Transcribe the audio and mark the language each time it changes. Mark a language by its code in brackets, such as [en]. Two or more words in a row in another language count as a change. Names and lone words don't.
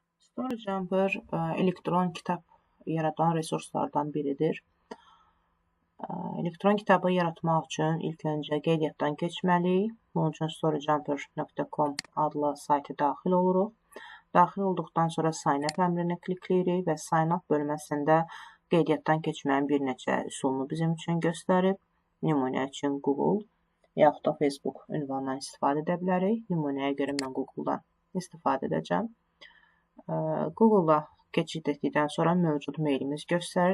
[az] StoryJumper elektron kitab yaratan resurslardan biridir. Elektron kitabı yaratmaq üçün ilk öncə qeydiyyatdan keçməliyik. Bunun üçün storyjumper.com adlı saytə daxil oluruq. Daxil olduqdan sonra [en] sign up [az] əmrini klikləyirik və [en] sign up [az] bölməsində qeydiyyatdan keçməyin bir neçə üsulunu bizim üçün göstərib. Nümunə üçün Google yaxud da Facebook ünvanından istifadə edə bilərik. Nümunəyə görə mən Google-dan istifadə edəcəm. Google-da keçid etdikdən sonra mövcud meylimiz göstərir.